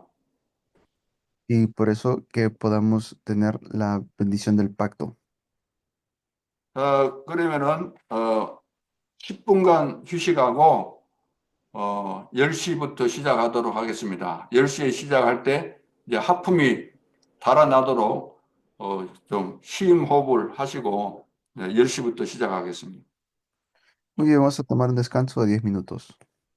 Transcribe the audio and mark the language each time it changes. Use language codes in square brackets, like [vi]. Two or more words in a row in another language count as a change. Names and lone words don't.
[es] Y por eso que podamos tener la bendición del pacto. [ko] 그러면은 10분간 휴식하고 10시부터 시작하도록 하겠습니다. 10시에 시작할 때 이제 하품이 달아나도록 좀 쉼 호흡을 하시고 10시부터 시작하겠습니다. [es] Muy bien, vamos a tomar un descanso de 10 minutos.